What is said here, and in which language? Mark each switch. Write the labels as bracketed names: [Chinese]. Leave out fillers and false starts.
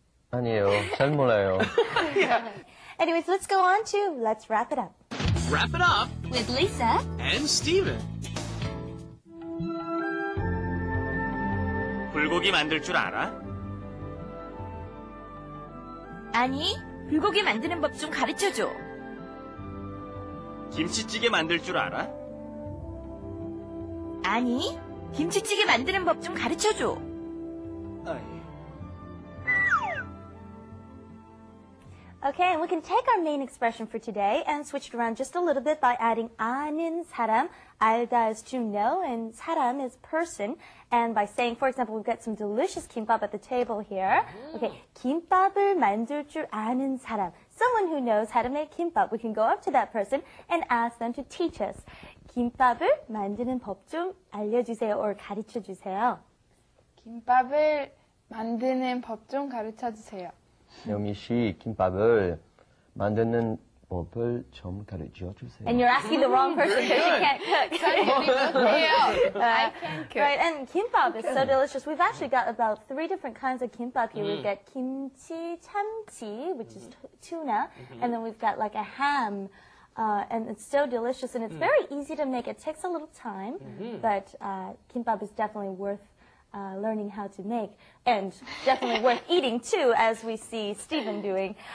[Korean] 아니에요. 잘 몰라요. [English] Anyways, let's go on to let's wrap it up. Wrap it up With Lisa. and Steven. [Korean] 불고기 만들 줄 알아? 아니, 불고기 만드는 법 좀 가르쳐줘. 김치찌개 만들 줄 알아? 아니, 김치찌개 만드는 법 좀 가르쳐줘. [English] Okay, and we can take our main expression for today and switch it around just a little bit by adding 아는 사람. 알다 is to know, and 사람 is person. And by saying, for example, we've got some delicious kimbap at the table here. [Korean] Okay, 김밥을 만들 줄 아는 사람. [English] Someone who knows how to make kimbap. We can go up to that person and ask them to teach us. [Korean] 김밥을 만드는 법 좀 알려주세요 or 가르쳐 주세요. 김밥을 만드는 법 좀 가르쳐 주세요. 영미 씨, 김밥을 만드는 법을 좀 가르쳐 주세요. [English] And you're asking the wrong person because you can't cook. I can cook. Right, and kimbap is so delicious. We've actually got about 3 different kinds of kimbap here. We've got kimchi, 참치, which is tuna, and then we've got like a ham. And it's so delicious, and it's very easy to make. It takes a little time, but kimbap is definitely worth learning how to make, and definitely worth eating too, as we see Stephen doing.